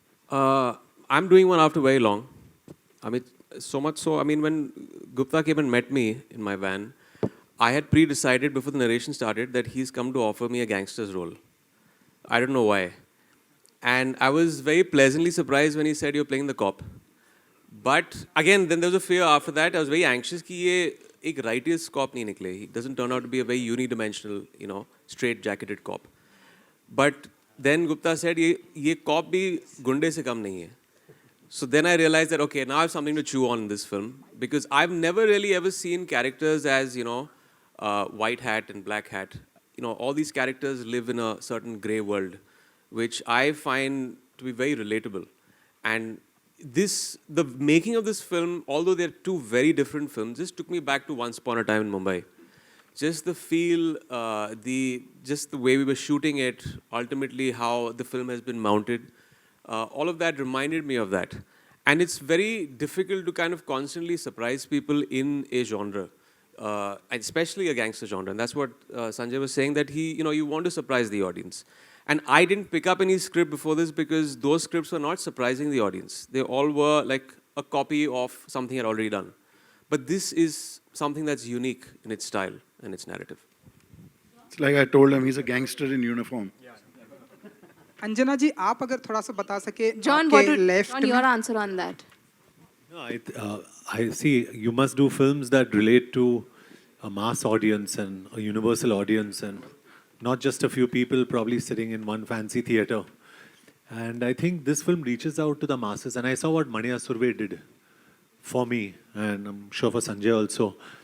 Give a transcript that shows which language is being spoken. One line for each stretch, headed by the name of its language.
English: I'm doing one after very long. I mean, so much so, I mean, when Gupta came and met me in my van, I had pre-decided before the narration started that he's come to offer me a gangster's role. I don't know why. And I was very pleasantly surprised when he said, you're playing the cop. But again, then there was a fear after that. I was very anxious that ये एक righteous cop नहीं निकले. He doesn't turn out to be a very unidimensional, straight-jacketed cop. But then Gupta said, ये cop भी गुंडे से कम नहीं है. So then I realized that, okay, now I have something to chew on in this film. Because I've never really ever seen characters as, white hat and black hat. All these characters live in a certain grey world, which I find to be very relatable. And the making of this film, although they're two very different films, just took me back to Once Upon a Time in Mumbai. Just the feel, just the way we were shooting it, ultimately how the film has been mounted, all of that reminded me of that. And it's very difficult to kind of constantly surprise people in a genre, and especially a gangster genre. And that's what Sanjay was saying, that you want to surprise the audience. And I didn't pick up any script before this because those scripts were not surprising the audience. They all were like a copy of something I'd already done. But this is something that's unique in its style and its narrative. It's like I told him, he's a gangster in uniform.
Hindi: Anjana जी आप अगर थोड़ा सा बता सके
English: John, your answer on that? No, I see. You must do films that relate to a mass audience and a universal audience, and not just a few people probably sitting in one fancy theater. And I think this film reaches out to the masses. And I saw what Manya Surve did for me, and I'm sure for Sanjay also.